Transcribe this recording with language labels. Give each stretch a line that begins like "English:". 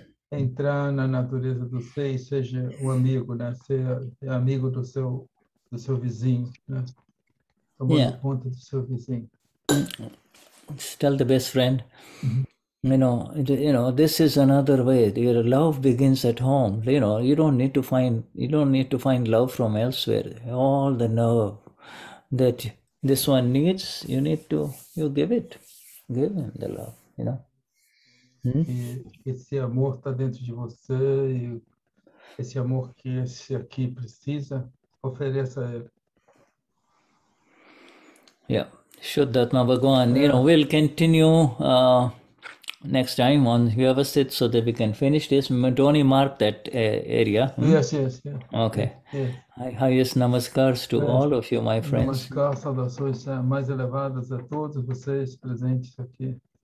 Portuguese: Entrar na natureza do ser e seja o amigo, né? Ser amigo do seu vizinho, né? Tomando conta do seu vizinho.
English: Tell the best friend, this is another way. Your love begins at home. You don't need to find love from elsewhere. All the love that this one needs, you give it. Give him the love,
Portuguese: E esse amor está dentro de você, e esse amor que esse aqui precisa, ofereça a ele.
English: Yeah, Vishuddhatma Bhagwan. We'll continue next time on Vyavasthit so that we can finish this. Tony, mark that area. Yes. Okay. Yes. Highest namaskars to all of you, my friends.
Portuguese: Namaskar, saudações mais elevadas a todos vocês presentes aqui.